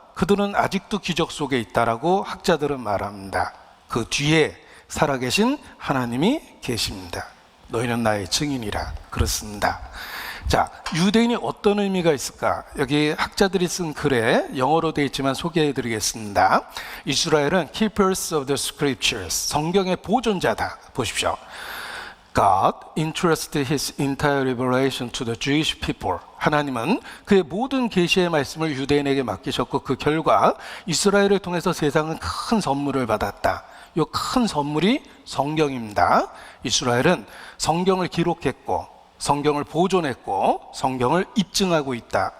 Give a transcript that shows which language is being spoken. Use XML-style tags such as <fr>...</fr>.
<ko>그들은 아직도 기적 속에 있다라고 학자들은 말합니다. 그 뒤에 살아계신 하나님이 계십니다. 너희는 나의 증인이라. 그렇습니다. 자, 유대인이 어떤 의미가 있을까? 여기 학자들이 쓴 글에 영어로 되어 있지만 소개해 드리겠습니다. 이스라엘은</ko> <en>keepers of the scriptures,</en> <ko>성경의 보존자다. 보십시오.</ko> <en>God entrusted his entire revelation to the Jewish people.</en> <ko>하나님은 그의 모든 계시의 말씀을 유대인에게 맡기셨고 그 결과 이스라엘을 통해서 세상은 큰 선물을 받았다. 이 큰 선물이 성경입니다. 이스라엘은 성경을 기록했고 성경을 보존했고 성경을 입증하고 있다.</ko>